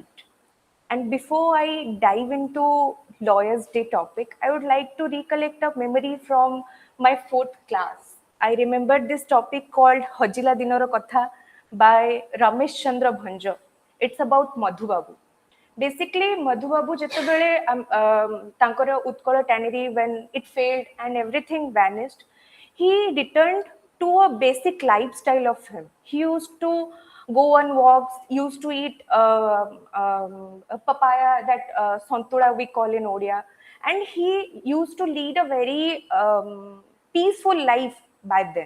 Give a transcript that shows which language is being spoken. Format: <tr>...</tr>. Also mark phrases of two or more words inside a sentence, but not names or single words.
<en>And before I dive into Lawyers' Day topic, I would like to recollect a memory from my fourth class. I remember this topic called Hajila Dinoro Katha by Ramesh Chandra Bhanjo. It's about Madhu Babu. Basically, Madhu Babu</en> <or>ଯେତେବେଳେ ତାଙ୍କର</or> <en>ଉତ୍କଳ tannery, when it failed and everything vanished, he returned to a basic lifestyle of him. He used to go on walks, used to eat a papaya, that santula we call in Odia, and he used to lead a very peaceful life by then.</en>